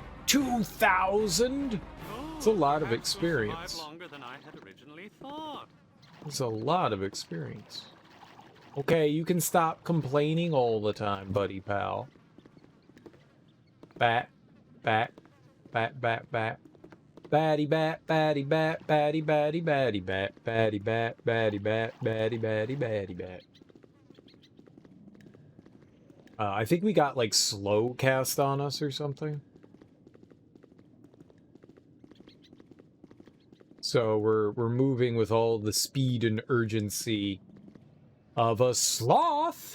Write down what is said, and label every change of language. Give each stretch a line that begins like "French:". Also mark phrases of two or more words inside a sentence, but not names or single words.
English: 2,000? It's a lot of experience. Longer than I had originally thought. It's a lot of experience. Okay, you can stop complaining all the time, buddy pal. Bat, bat, bat, bat, bat. Batty bat, batty bat, batty batty batty bat, batty bat, batty bat, batty batty batty bat. I think we got like slow cast on us or something. So we're moving with all the speed and urgency of a sloth.